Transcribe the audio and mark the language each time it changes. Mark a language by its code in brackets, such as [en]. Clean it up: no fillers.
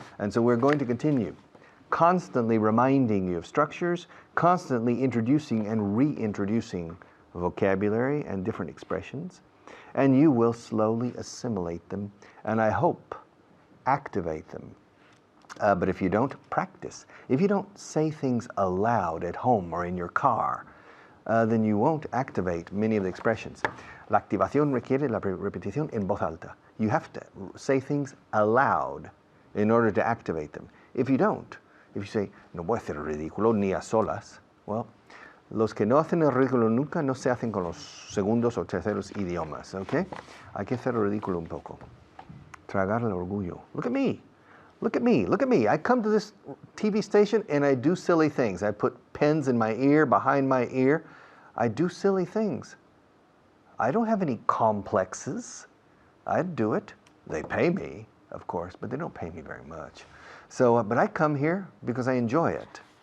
[en] And so we're going to continue constantly reminding you of structures, constantly introducing and reintroducing vocabulary and different expressions, and you will slowly assimilate them, and I hope activate them. But if you don't practice, if you don't say things aloud at home or in your car, then you won't activate many of the expressions. [es] La activación requiere la repetición en voz alta. [en] You have to say things aloud in order to activate them. If you don't, if you say, [es] no voy a hacer el ridículo ni a solas, [en] well, [es] los que no hacen el ridículo nunca no se hacen con los segundos o terceros idiomas, ¿ok? Hay que hacer el ridículo un poco. Tragar el orgullo. [en] Look at me. Look at me. Look at me. I come to this TV station and I do silly things. I put pens in my ear, behind my ear. I do silly things. I don't have any complexes. I'd do it. They pay me, of course, but they don't pay me very much. So, but I come here because I enjoy it.